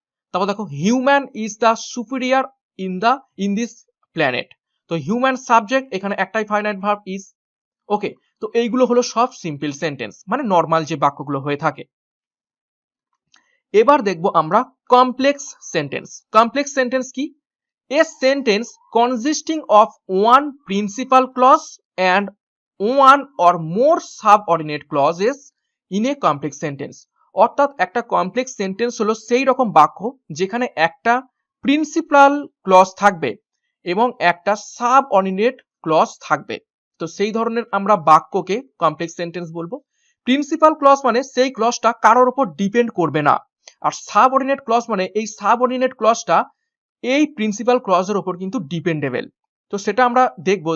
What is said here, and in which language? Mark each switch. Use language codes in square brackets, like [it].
[bn] তারপর দেখো [en] Human is the superior in this planet. [bn] তো হিউম্যান সাবজেক্ট, এখানে একটাই ফাইনাইট ভার্ব, ইজ। ওকে, তো এইগুলো হলো সব সিম্পল সেন্টেন্স, মানে নর্মাল যে বাক্যগুলো হয়ে থাকে। এবার দেখব আমরা কমপ্লেক্স সেন্টেন্স। [en] Complex sentence কি? A sentence consisting of one principal clause and one or more subordinate clauses in a complex sentence. [bn] অর্থাৎ একটা কমপ্লেক্স সেন্টেন্স হলো সেই রকম বাক্য যেখানে একটা প্রিন্সিপাল ক্লজ থাকবে এবং একটা সাবঅর্ডিনেট ক্লজ থাকবে। তো সেই ধরনের আমরা বাক্যকে কমপ্লেক্স সেন্টেন্স বলবো। প্রিন্সিপাল ক্লজ মানে সেই ক্লজটা কারোর উপর ডিপেন্ড করবে না, আর সাবঅর্ডিনেট ক্লজ মানে এই সাবঅর্ডিনেট ক্লজটা এই প্রিন্সিপাল ক্লজের উপর কিন্তু ডিপেন্ডেবল। তো সেটা আমরা দেখবো।